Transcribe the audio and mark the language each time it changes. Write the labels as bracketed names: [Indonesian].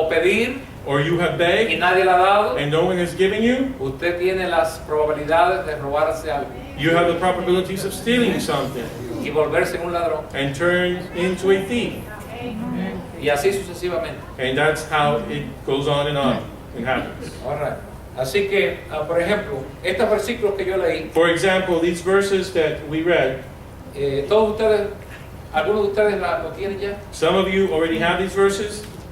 [Spanish] o pedir [English] or you have [Spanish] y [English] begged [Spanish] nadie le ha dado, [English] and no one has given you, [Spanish] usted tiene las probabilidades de robarse algo [English] you have the probabilities of stealing something [Spanish] y volverse un ladrón. [English] and turn into a thief. [Spanish] Y así sucesivamente. [English] And that's how it goes on and happens. All right. [Spanish] Así que, por ejemplo, estos versículos que yo leí, [English] For example, these verses that we read, [Spanish] todos ustedes, algunos de ustedes lo tienen ya. [English] some of you already have these verses.